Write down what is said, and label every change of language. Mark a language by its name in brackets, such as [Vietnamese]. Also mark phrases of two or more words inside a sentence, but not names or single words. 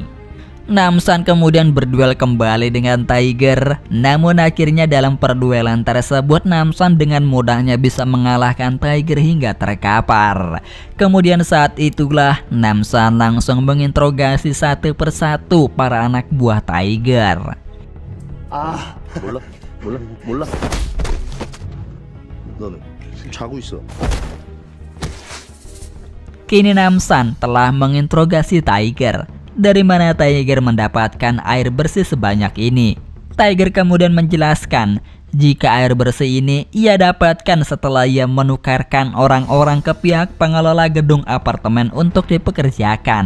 [Indonesian] Namsan kemudian berduel kembali dengan Tiger, namun akhirnya dalam perduelan tersebut Namsan dengan mudahnya bisa mengalahkan Tiger hingga terkapar. Kemudian saat itulah Namsan langsung menginterogasi satu persatu para anak buah Tiger. [Korean] 몰라. 너는 자고 있어. [Indonesian] Kini Namsan telah menginterogasi Tiger. Dari mana Tiger mendapatkan air bersih sebanyak ini? Tiger kemudian menjelaskan jika air bersih ini ia dapatkan setelah ia menukarkan orang-orang ke pihak pengelola gedung apartemen untuk dipekerjakan.